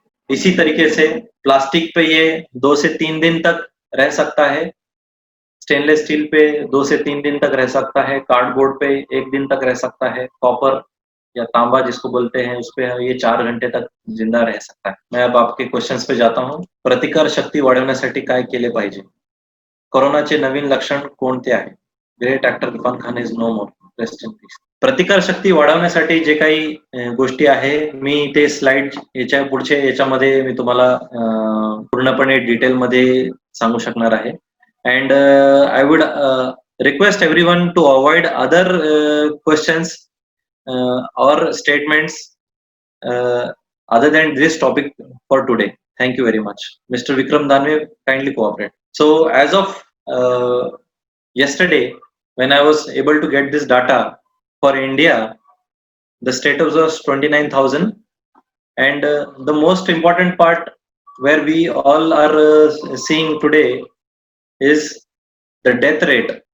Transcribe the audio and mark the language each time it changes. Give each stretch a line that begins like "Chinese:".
Hindi: इसी तरीके से प्लास्टिक पे ये 2 से 3 दिन तक रह सकता है, स्टेनलेस स्टील पे 2 से 3 दिन तक रह सकता है, कार्डबोर्ड पे 1 दिन तक रह सकता है, कॉपर या तांबा जिसको बोलते हैं उस पे ये 4 घंटे तक जिंदा रह सकता है। मैं अब आपके क्वेश्चंस पे जाता हूँ।
Marathi: प्रतिकार शक्ती वाढवण्यासाठी काय केले पाहिजे? कोरोनाचे नवीन लक्षण कोणते आहे?
English: Great actor Irfan Khan is no more, rest in peace.
Marathi: प्रतिकार शक्ती वाढवण्यासाठी जे काही गोष्टी आहे, मी ते स्लाइड याच्या पुढचे याच्यामध्ये मी तुम्हाला पूर्णपणे डिटेल मध्ये सांगू शकणार आहे.
English: And I would request everyone to avoid other questions or statements other than this topic for today. Thank you very much. Mr. Vikram Danve, kindly cooperate. So as of yesterday, when I was able to get this data for India, the status was 29,000, and the most important part where we all are seeing today is the death rate.